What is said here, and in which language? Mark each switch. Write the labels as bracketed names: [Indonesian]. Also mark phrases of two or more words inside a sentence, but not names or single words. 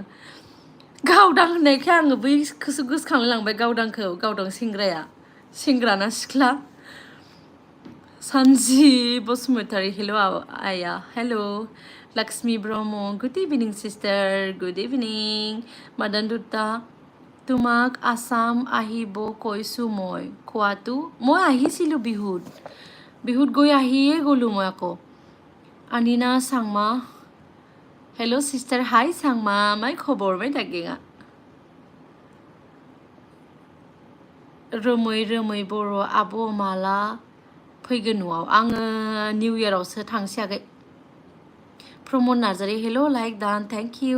[Bodo] गावदां होननायखाय आङो बैखौसो गोसोखांलाय लांबाय, गावदां सेंग्राना सिख्ला? सानजि बसुमतारी हेल' आया, हेल'। [English] लक्ष्मी ब्रह्म good evening sister, good evening. [Assamese] মাদান দুটা তোমাক আসাম আহিব কৈছো মই, কোৱাটো? মই আহিছিলোঁ বিহুত আহিয়ে গ'লোঁ মই আকৌ। [Bodo] আনিনা চাংমা [English] hello sister, [Bodo] हाय सांमा, माय खबर माय दागिङा? रोमै बर' आब' माला फैगोन न'आव? आङो निउ इयारावसो थांसै आगै। प्रमद नार्जारि हेल' लाइक दान, [English] thank you.